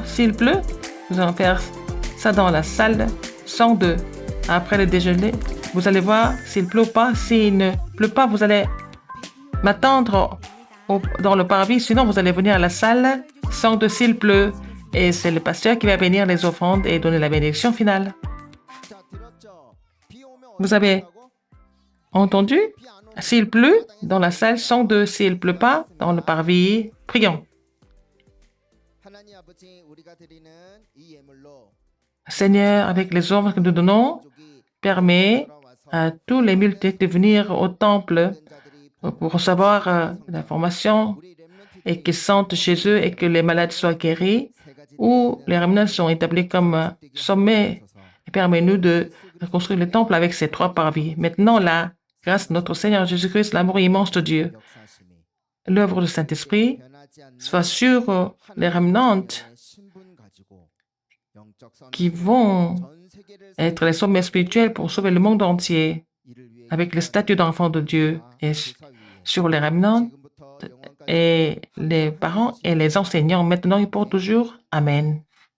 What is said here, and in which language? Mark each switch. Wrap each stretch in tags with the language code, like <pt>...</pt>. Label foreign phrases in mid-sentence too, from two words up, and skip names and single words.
<fr>S'il pleut, nous allons faire ça dans la salle 102. Après le déjeuner, vous allez voir s'il pleut ou pas. S'il ne pleut pas, vous allez m'attendre dans le parvis. Sinon, vous allez venir à la salle 102 s'il pleut. Et c'est le pasteur qui va bénir les offrandes et donner la bénédiction finale.</fr> <ko>자, 들었죠? 비 오면</ko> <fr>Vous avez</fr> <ko>어떡하고?</ko> <fr>entendu?</fr> <ko>비 안 오면</ko> <fr>S'il pleut, dans la salle 102. S'il pleut pas, dans le parvis, prions.</fr> <ko>하나님 아버지 우리가 드리는 이 예물로</ko> <fr>Seigneur, avec les offres que nous donnons,</fr> <ko>가족이</ko> <fr>permet</fr> <ko>돌아와서</ko> <fr>à tous les multitudes de venir au temple</fr> <ko>자들이</ko> <fr>pour recevoir l'information</fr> <ko>우리 렘넌트</ko> <fr>et qu'ils sentent chez eux et que les malades soient guéris,</fr> <ko>세 가지</ko> <fr>ou les remnants sont établis comme sommet. Et permet-nous de construire le temple avec ces 3 parvis. Maintenant, la grâce de notre Seigneur Jésus-Christ, l'amour immense de Dieu,</fr> <ko>역사하심이</ko> <fr>l'œuvre du Saint-Esprit</fr> <ko>변하지 않는</ko> <fr>soit sur les remnants</fr> <ko>신분 가지고 영적</ko> <fr>qui</fr> <ko>선교를</ko> <fr>vont</fr> <ko>전 세계를</ko> <fr>être les sommets spirituels pour sauver le monde entier</fr> <ko>이를 위해</ko> <fr>avec le statut d'enfant de Dieu et</fr> <ko>교사 위에</ko> <fr>sur les remnants</fr> <ko>지금부터 영원까지</ko> <fr>et les parents et les enseignants maintenant et pour toujours. Amen.</fr>